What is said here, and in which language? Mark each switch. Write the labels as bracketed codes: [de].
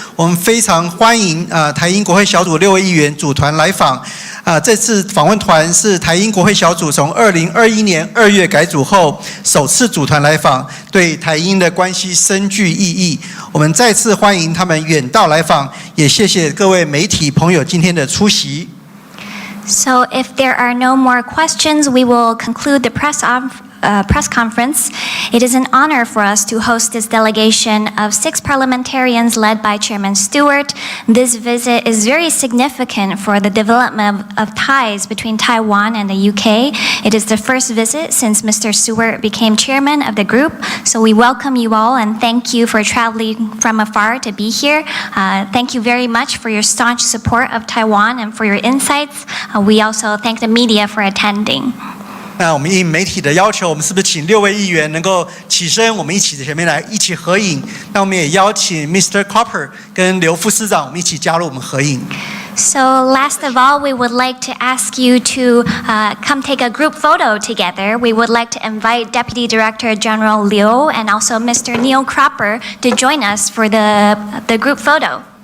[zh] 我们非常欢迎台英国会小组6位议员组团来访。这次访问团是台英国会小组从2021年2月改组后首次组团来访，对台英的关系深具意义。我们再次欢迎他们远道来访，也谢谢各位媒体朋友今天的出席。 [en] So if there are no more questions, we will conclude the press conference. It is an honor for us to host this delegation of 6 parliamentarians led by Chairman Stewart. This visit is very significant for the development of ties between Taiwan and the UK. It is the first visit since Mr. Stewart became chairman of the group. So we welcome you all and thank you for traveling from afar to be here. Thank you very much for your staunch support of Taiwan and for your insights. We also thank the media for attending. [zh] 那我们应媒体的要求，我们是不是请6位议员能够起身，我们一起在前面来一起合影？那我们也邀请 Mr. Copper 跟刘副司长，我们一起加入我们合影。 [en] So last of all, we would like to ask you to come take a group photo together. We would like to invite Deputy Director General Liu and also Mr. Neil Cropper to join us for the group photo.